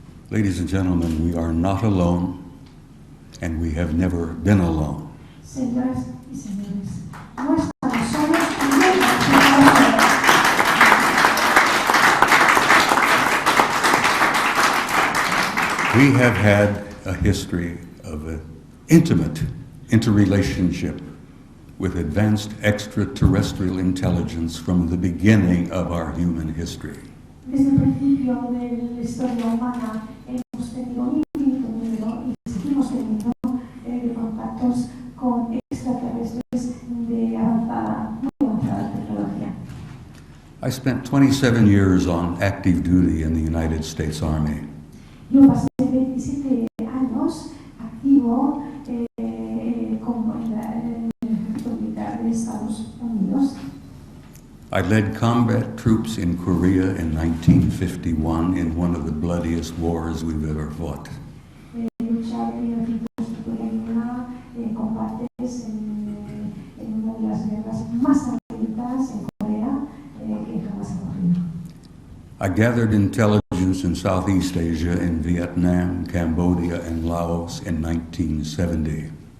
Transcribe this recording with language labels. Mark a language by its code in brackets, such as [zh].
[en] Ladies and gentlemen, we are not alone, and we have never been alone. [es] Señoras y señores, no estamos solos y nunca estamos solos. [en] We have had a history of an intimate interrelationship with advanced extraterrestrial intelligence from the beginning of our human history. [es] Desde el principio de la historia humana hemos tenido un infinito número y seguimos teniendo contactos con extraterrestres de avanzada, muy avanzada tecnología. [en] I spent 27 years on active duty in the United States Army. [es] Yo pasé 27 años activo como en el ejército militar de Estados Unidos. [en] I led combat troops in Korea in 1951 in one of the bloodiest wars we've ever fought. [es] Luchar en ejércitos de guerra, combates en una de las guerras más sangrientas en Corea que jamás ha ocurrido. [en] I gathered intelligence in Southeast Asia in Vietnam, Cambodia, and Laos in 1970.